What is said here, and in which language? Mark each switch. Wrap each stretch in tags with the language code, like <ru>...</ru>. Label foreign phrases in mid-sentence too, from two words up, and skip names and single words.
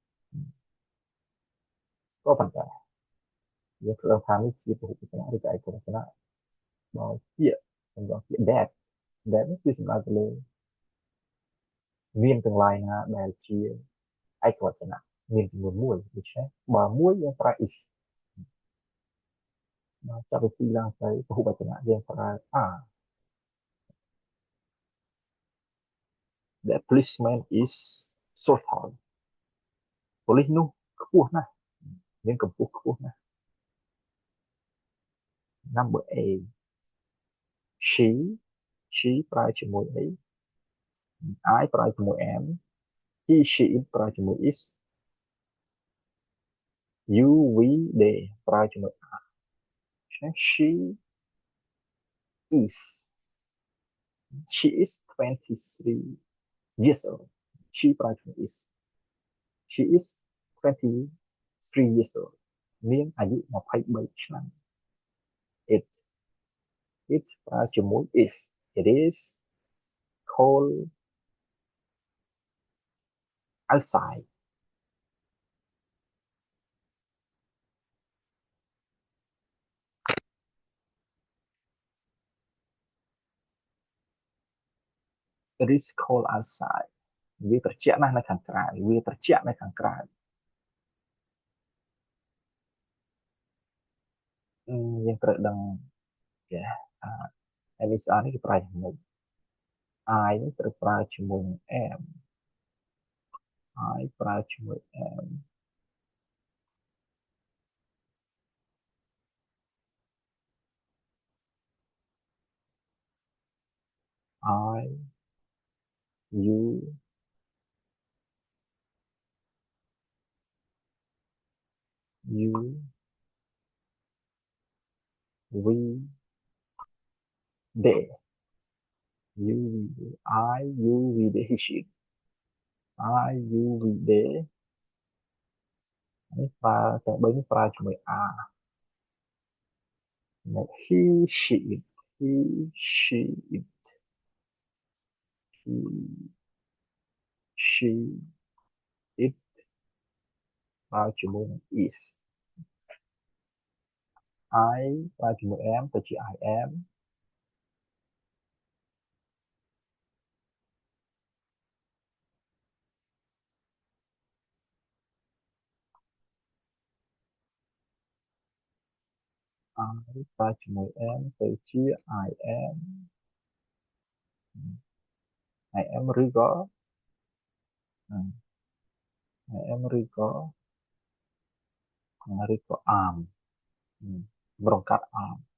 <km>ក៏ប៉ុន្តែយើងត្រូវដឹងថានេះជាពហុវចនៈឬក៏ឯកវចនៈបើជាសម្រាប់ពាក្យ that នេះគឺសំដៅទៅលើមានទាំង lain ណាដែលជាឯកវចនៈមានចំនួនមួយដូច្នេះបើមួយយើងប្រើ is មកចាប់ពីពីរឡើងទៅពហុវចនៈយើងប្រើ</km> <en>are that policeman is so tall</en> <km>ប៉ូលីសនោះខ្ពស់ណាស់មានកម្ពស់ខ្ពស់ណាស់</km> <en>number A she she</en> <km>ប្រើជាមួយអី</km> <en>I</en> <km>ប្រើជាមួយ</km> <en>am he she it</en> <km>ប្រើជាមួយ</km> <en>is you we they</en> <km>ប្រើជាមួយ</km> <en>are ដូច្នេះ is she is 23 years old she</en> <km>ប្រើជាមួយ</km> <en>is she is 23 years old</en> <km>នាងអាយុ23ឆ្នាំ</km> <en>it it</en> <km>ប្រើជាមួយ</km> <en>is it is cold outside it is cold outside</en> <km>វាត្រជាក់ណាស់នៅខាងក្រៅវាត្រជាក់នៅខាងក្រៅ យើងត្រូវដឹងចេះអា MSR នេះគេប្រើយ៉ាងម៉េច I នេះត្រូវប្រើជាមួយនឹង am I ប្រើជាមួយ am</km> <en>I you you we they you I you we they he she I you we they</en> <km>នេះប្រើទាំង3នេះប្រើជាមួយ</km> <en>are he she it he she it he she it</en> <km>ប្រើជាមួយនឹង</km> <en>is I</en> <km>ប្រើជាមួយ</km> <en>am</en> <km>ទៅជា</km> <en>I am I</en> <km>ប្រើជាមួយ</km> <en>am</en> <km>ទៅជា</km> <en>I am I am</en> <km>ឬក៏</km> <en>I am</en> <km>ឬក៏</km> <en>am</en> <km>ម្រងកាត់</km> <en>am</en>